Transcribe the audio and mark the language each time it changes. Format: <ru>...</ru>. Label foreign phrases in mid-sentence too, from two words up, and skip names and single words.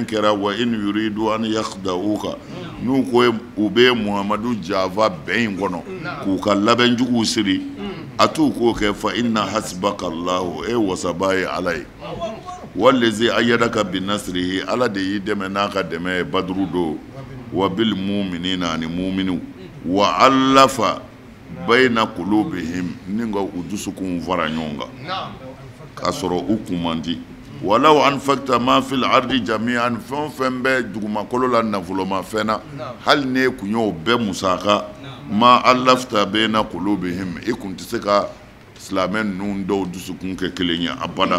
<bm>kɛra</bm> <ar>وإن يريدوا أن يخدعوك</ar> <bm>n'u ko u bɛ Muhamadu janfa bɛn in kɔnɔ k'u ka labɛnjuguw siri a t'u k'o kɛ</bm> <ar>فإن حسبك الله</ar> <bm>wasaba ye ala ye</bm> <ar>والذي أيدك بنصره</ar> <bm>ala de y'i dɛmɛ n'a ka dɛmɛ ye baduru don</bm> <ar>وبالمؤمنين</ar> <bm>ani mu'minu</bm> <ar>وألف بين قلوبهم</ar> <bm>ni nga u dusukun fara ɲɔgɔn kan k'a sɔrɔ u kun man di</bm> <ar>ولو أنفقت ما في الأرض جميعا</ar> <bm>fɛn fɛn bɛ dugumakolo la nafolomafɛn na hali ne kun y'o bɛɛ musaka ma</bm> <ar>ألفت بين قلوبهم</ar> <bm>i kun tɛ se ka silamɛ ninnu dɔw dusukun kɛ kelen ye abada</bm>